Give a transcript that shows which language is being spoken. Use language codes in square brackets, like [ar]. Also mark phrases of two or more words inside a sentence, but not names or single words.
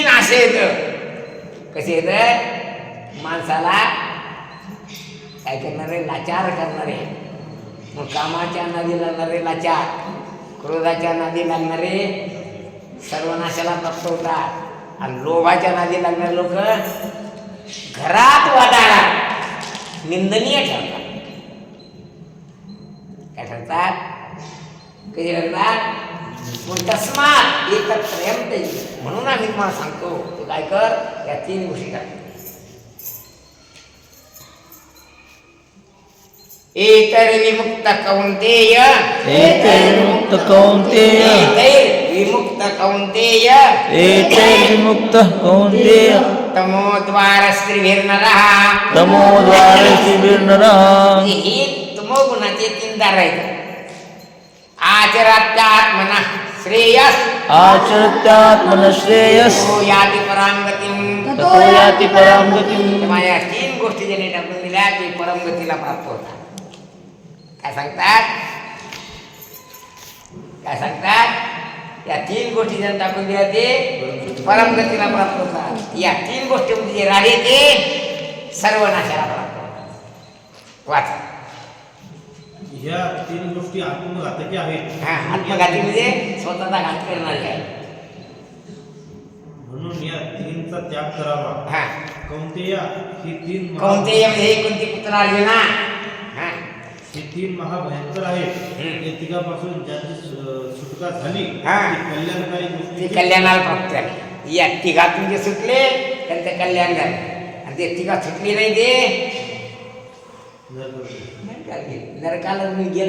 [mr] असे येतं कसे येतं माणसाला काय करणारे लाचार करणारे मग कामाच्या नादी लागणारे लाचार क्रोधाच्या नादी लागणारे सर्वनाशाला प्राप्त होतात आणि लोभाच्या नादी लागणारे लोक घरात वादाला निंदनीय ठरतात काय ठरतात? कधी ठरतात? पण [sa] तस्मात एकत्रयम ते, [mr] म्हणून आम्ही तुम्हाला सांगतो तू काय कर, या 3 गोष्टी कर. [sa] एतैर्विमुक्त कौन्तेय, एतैर्विमुक्त कौन्तेय, एतैर्विमुक्त कौन्तेय, एतैर्विमुक्तः कौन्तेय, तमोद्वारस्त्रिभिर्नरः, तमोद्वारेषुभिर्नरः. [mr] ही तमोगुणाचे 3 दार आहेत. [sa] आचरत्यात्मनः श्रेयस, आचरत्यात्मनः श्रेयस, तो याति परांगतिं. ततो याति परां गतिम्. [mr] तेव्हा या 3 गोष्टी ज्यांनी टाकून दिल्या ते परमगतीला प्राप्त होतात. काय सांगतात? काय सांगतात? या 3 गोष्टी ज्यांनी टाकून दिल्या ते परमगतीला प्राप्त होतात. या 3 गोष्टीमध्ये जे राहिले ते सर्वनाशाला प्राप्त होतात. वाचा. ह्या 3 गोष्टी आत्मघातकी आहेत. हा, आत्मघाती म्हणजे स्वतःचा घात करणारी आहे. म्हणून या 3चा त्याग करावा. हा, कौन्तेय ही 3 कौन्तेय म्हणजे हे कोणती पुत्र अर्जुना? हा, ही 3 महाभयंकर आहेत. हम्म. या तिघापासून ज्याची सुटका झाली हा. ती कल्याणकारी ते गोष्टी कल्याणाला प्राप्त झाले. या तिघातून जे सुटले त्यांचं कल्याण झालं, आणि ते तिघा सुटली नाही ते नरकाला गेले.